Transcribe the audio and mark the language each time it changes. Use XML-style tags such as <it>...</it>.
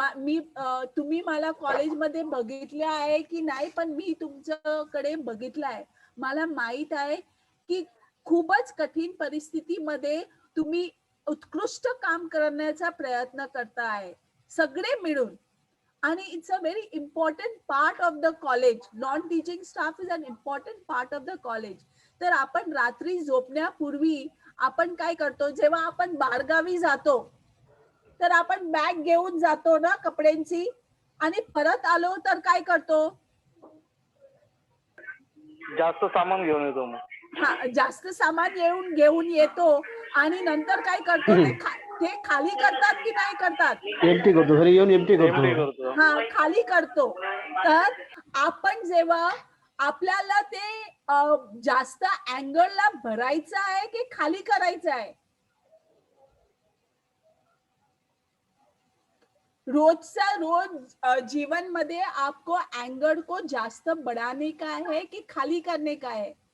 <mr>तुम्ही मला कॉलेजमध्ये बघितले आहे की नाही, पण मी तुमच्याकडे बघितलं आहे. मला माहित आहे की खूपच कठीण परिस्थितीमध्ये तुम्ही उत्कृष्ट काम करण्याचा प्रयत्न करताय, सगळे मिळून.</mr> <en>आणि it's a very important part of the college. Non teaching staff is an important part of the college.</en> <mr>तर आपण रात्री झोपण्यापूर्वी आपण काय करतो? जेव्हा आपण बाहेरगावी जातो तर आपण बॅग घेऊन जातो ना कपड्यांची, आणि परत आलो तर काय करतो? जास्त सामान घेऊन येतो मग. हा, जास्त सामान घेऊन येतो आणि नंतर काय करतो? ते खाली करतात की नाही करतात? एम्प्टी करतो, घरी येऊन एम्प्टी करतो. हा, खाली करतो. तर आपण जेव्हा आपल्याला ते जास्त अँगलला भरायचं आहे की खाली करायचं आहे?</mr> <hi>रोज जीवन में आपको एंगर को जास्त बढ़ाने का है कि खाली करने का है?</hi>